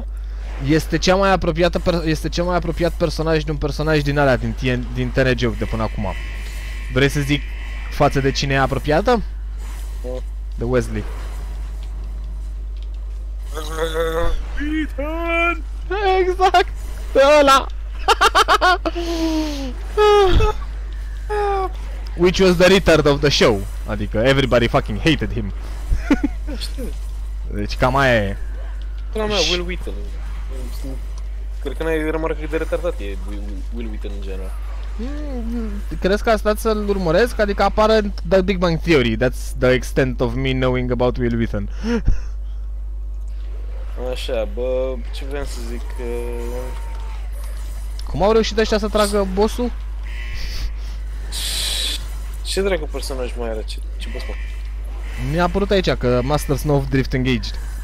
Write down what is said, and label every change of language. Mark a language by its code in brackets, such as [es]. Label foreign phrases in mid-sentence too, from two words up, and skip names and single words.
[ro] Este cel mai apropiat personaj de un personaj din alea din TNG de până acum. Vrei să zic față de cine e apropiată? De Wesley. Ethan! Exact! De ăla! [en] Which was the retard of the show. [ro] Adică [en] everybody fucking hated him. [ro] Deci cam aia e. Până mea, Will Wheaton. Cred că n-ai remarcat cât de retardat e Will Wheaton în general. Crezi că a stat să-l urmăresc? Adică apare The Big Bang Theory. [en] That's the extent of me knowing about Will Wheaton. [ro] Așa, bă, ce vreau să zic... Cum au reușit ăștia să tragă boss-ul? Ce dracu personaj mai are? Ce boss, mă? Mi-a apărut aici că [en] Master Snow Drift Engaged.